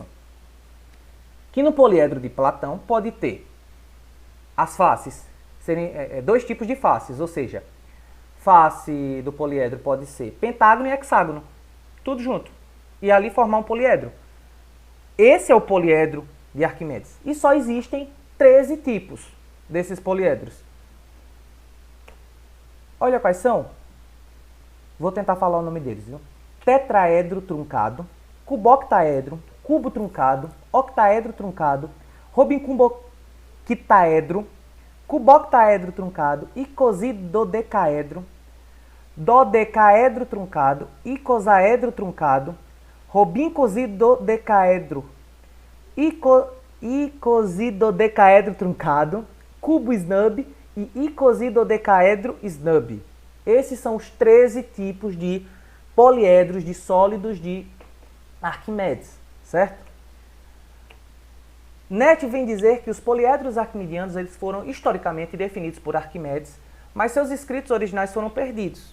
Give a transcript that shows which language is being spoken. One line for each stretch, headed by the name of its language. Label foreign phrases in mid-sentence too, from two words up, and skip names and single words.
Portuguese: Que no poliedro de Platão pode ter as faces serem dois tipos de faces, ou seja, face do poliedro pode ser pentágono e hexágono, tudo junto, e ali formar um poliedro. Esse é o poliedro de Arquimedes. E só existem 13 tipos desses poliedros. Olha quais são. Vou tentar falar o nome deles, viu? Tetraedro truncado, cuboctaedro, cubo truncado, octaedro truncado, robicumboquitaedro, cuboctaedro truncado, icosidodecaedro, dodecaedro truncado, icosaedro truncado, robincosidodecaedro, icosidodecaedro truncado, cubo snub e icosidodecaedro snub. Esses são os 13 tipos de poliedros de sólidos de Arquimedes, certo? Nett vem dizer que os poliedros arquimedianos eles foram historicamente definidos por Arquimedes, mas seus escritos originais foram perdidos.